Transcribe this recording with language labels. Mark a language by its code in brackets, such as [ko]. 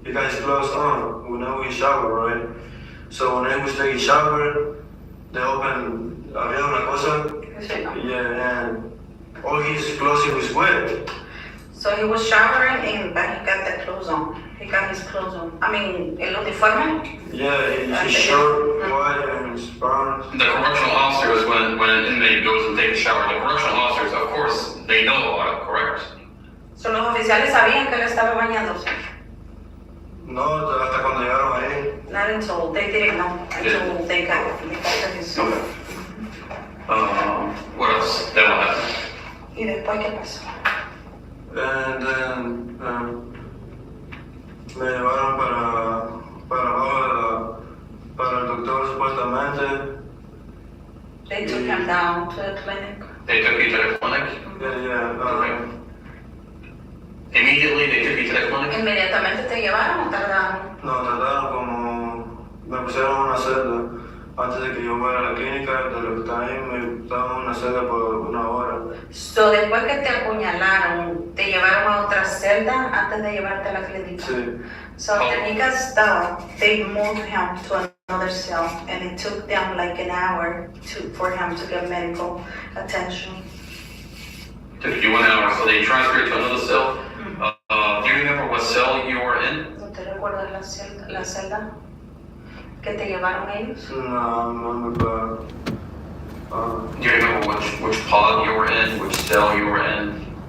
[en] He got his gloves on whenever he shower, right? So when he was taking shower, they opened, [es] había una cosa, [en] yeah, and all his clothes he was wet. So he was showering and but he got the clothes on. He got his clothes on. I mean, [es] el uniforme. [en] Yeah, his shirt white and his pants. The correctional officers, when an inmate goes and takes a shower, the correctional officers, of course, they know about it, correct? [es] So los oficiales sabían que él estaba bañándose. No, hasta cuando llegaron ahí. [en] Not until they didn't know until they got his. Okay. What else? Then what happened? [es] ¿Y después qué pasó? [en] And then [es] me llevaron para abajo para el doctor supuestamente. [en] They took him down to the clinic. They took you to the clinic? Yeah, Immediately they took you to the clinic? [es] Inmediatamente te llevaron o tardaron. nos trataron como, me pusieron en una celda. Antes de que yo fuera a la clínica, de lo que estaba ahí, me estaban en una celda por 1 hora. So después que te apuñalaron, te llevaron a otra celda antes de llevarte a la clínica. Sí. [en] So after he got stabbed, they moved him to another cell, and it took them like an hour for him to get medical attention. Took you 1 hour, so they transferred you to another cell. Do you remember what cell you were in? [es] ¿No te recuerdas la celda que te llevaron ellos? No me acuerdo. [en] Do you remember which pod you were in, which cell you were in?